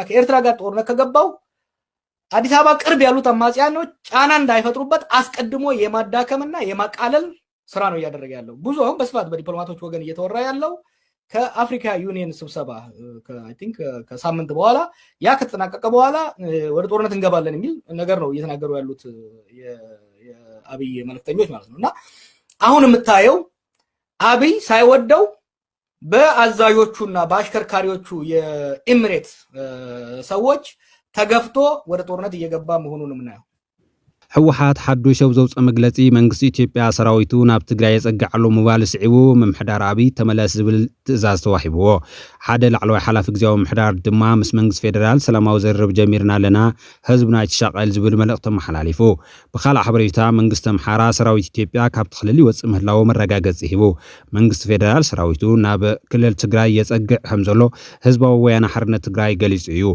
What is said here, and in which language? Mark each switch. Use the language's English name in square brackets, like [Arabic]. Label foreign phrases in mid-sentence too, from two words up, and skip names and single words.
[Amharic] ከኤርትራ ጋር ጦርነት ከገባው አዲስ አበባ ቅርብ ያሉት አማጽያኖች ጫና እንዳይፈጥሩበት አስቀድሞ የማዳከምና የማቃለል ስራ ነው እያደረገ ያለው። ብዙ አሁን በስፋት በዲፕሎማቶች ወገን እየተወራ ያለው ከአፍሪካ ዩኒየን ስብሰባ [English] I think [Amharic] ከሳምንት በኋላ ያ ከተጠናቀቀ በኋላ ወደ ጦርነት እንገባለን የሚል ነገር ነው እየተናገሩ ያሉት የአብይ መልእክተኞች ማለት ነውና አሁን የምታየው አብይ ሳይወደው በአዛዦቹና በአሽከርካሪዎቹ የኤምሬት ሰዎች ተገፍቶ ወደ ጦርነት እየገባ መሆኑን ምናየው። [Tigrinya] ህወሓት ሓዱሽ ዘውፅእ መግለፂ መንግስቲ ኢትዮጵያ ሰራዊቱ ናብ ትግራይ የፀግዓሉ ምባል ስዒቡ ምምሕዳር አብይ ተመለስ ዝብል ትእዛዝ ተዋሂብዎ። ሓደ ላዕለዋይ ሓላፊ ግዜያዊ ምምሕዳር ድማ ምስ መንግስቲ ፌደራል ሰላማዊ ዘርብ ጀሚርና ኣለና ህዝብና ይትሻቀል ዝብል መልእክቲ መሓላሊፉ። ብካልእ ሓበሬታ መንግስቲ ኣምሓራ ሰራዊት ኢትዮጵያ ካብቲ ክልል ይወፅእ ምህላው መረጋገፂ ሂቡ። መንግስቲ ፌደራል ሰራዊቱ ናብ ክልል ትግራይ የፀግዕ ከም ዘሎ ህዝባዊ ወያነ ሓርነት ትግራይ ገሊጹ እዩ።